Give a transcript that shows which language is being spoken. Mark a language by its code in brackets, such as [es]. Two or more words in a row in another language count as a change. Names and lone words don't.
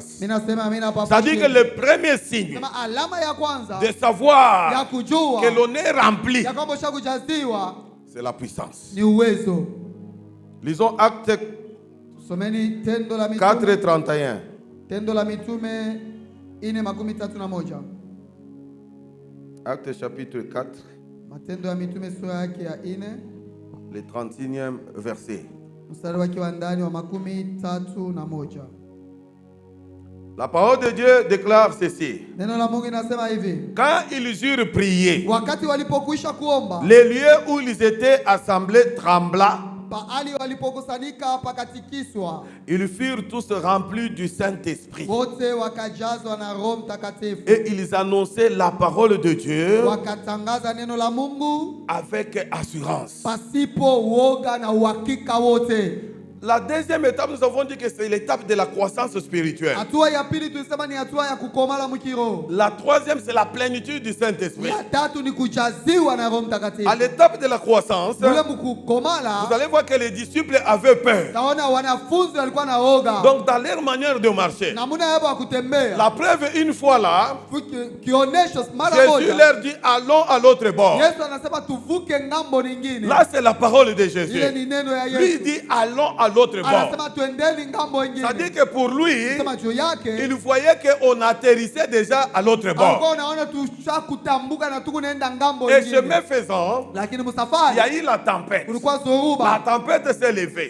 [fr] C'est-à-dire que le premier signe de savoir que l'on est rempli, c'est la puissance. Lisons Actes 4:31. Actes chapitre 4. [sw] Matendo ya Mitume sura yake ya 4. [fr] Le 31e verset. [sw] Mstari wake wa ndani wa 31. [fr] La parole de Dieu déclare ceci. [sw] Neno la Mungu inasema hivi. [fr] Quand ils eurent prié, [sw] wakati walipokwisha kuomba, [fr] les lieux où ils étaient assemblés trembla. [sw] Pahali walipokusanyika pakatikiswa. [fr] Ils furent tous remplis du Saint-Esprit. [sw] Wote wakajazwa na Roho Mtakatifu. [fr] Et ils annonçaient la parole de Dieu [sw] wakatangaza neno la Mungu [fr] avec assurance. [sw] Pasipo woga na uhakika wote. [fr] La deuxième étape, nous avons dit que c'est l'étape de la croissance spirituelle. [sw] Hatua ya pili tulisema ni hatua ya kukomala mkiroho. [fr] La troisième, c'est la plénitude du Saint-Esprit. [sw] Ya tatu ni kujaziwa na Roho Mtakatifu. [fr] À l'étape de la croissance, [sw] ule mkukomala, [fr] vous allez voir que les disciples avaient peur. [sw] Taona wanafunzi walikuwa na woga. [fr] Donc dans leur manière de marcher, [sw] namuna yao ya kutembea. [fr] La preuve une fois là, [sw] kionesho mara moja, [fr] Jésus leur dit allons à l'autre bord. [sw] Yesu anasema tuvuke ngambo nyingine. [fr] Là c'est la parole de Jésus. [sw] Ile ni neno ya Yesu. [fr] Lui dit allons à l'autre bord. C'est-à-dire que pour lui, il voyait qu'on atterrissait déjà à l'autre bord. Et chemin faisant, il y a eu la tempête. La tempête s'est levée.